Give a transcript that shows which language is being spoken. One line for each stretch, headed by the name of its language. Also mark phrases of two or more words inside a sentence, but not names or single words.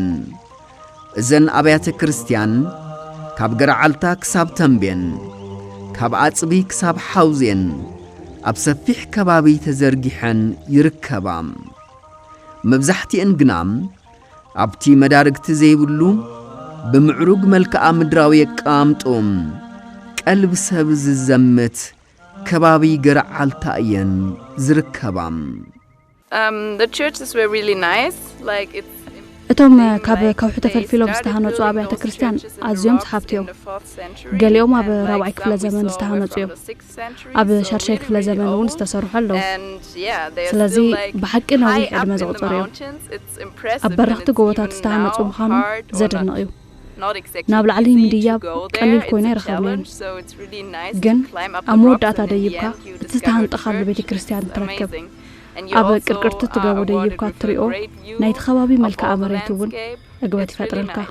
Tigrinya: እዘን ኣብያተ ክርስቲያን ካብ ገረዓልታ ክሳብ ተንቤን ካብ ኣጽቢ ክሳብ ሓውዜን ኣብ ሰፊሕ ከባቢ ተዘርጊሐን ይርከባ። መብዛሕቲአን ግና ኣብቲ መዳርግቲ ዘይብሉ ብምዕሩግ መልክዓ ምድራዊ የቃምጦም ቀልብ ሰብ ዝዘምት ከባቢ ገረዓልታ እየን ዝርከባ።
English: The churches were really nice, like it's
Tigrinya: እቶም ካብ ከውሒ ተፈልፊሎም ዝተሃነጹ ኣብያተ ክርስቲያን ኣዝዮም ሰሓብቲ እዮም። ገሊኦም ኣብ 4ይ ክፍለ ዘመን ዝተሃነጹ እዮም። ኣብ 6ይ ክፍለ ዘመን እውን ዝተሰርሑ ኣለዉ። ስለዚ ብሓቂ ነዊሕ ዕድመ ዘቑፀሩ እዮም። ኣብ በረኽቲ ጎቦታት ዝተሃነጹ ምዃኑ ዘደንቕ እዩ። ናብ ላዕሊ ምድያብ ቀሊል ኮይኑ ይረኸብን፣ ግን ኣብ መወዳእታ ደይብካ እቲ ዝተሃንጠኻሉ ቤተ ክርስቲያን ትረክብ። ኣብ ቅርቅርቲ ትገቦ ደይብካ ትሪኦ ናይቲ ከባቢ መልክዓ መሬት እውን እግበት ይፈጥረልካ።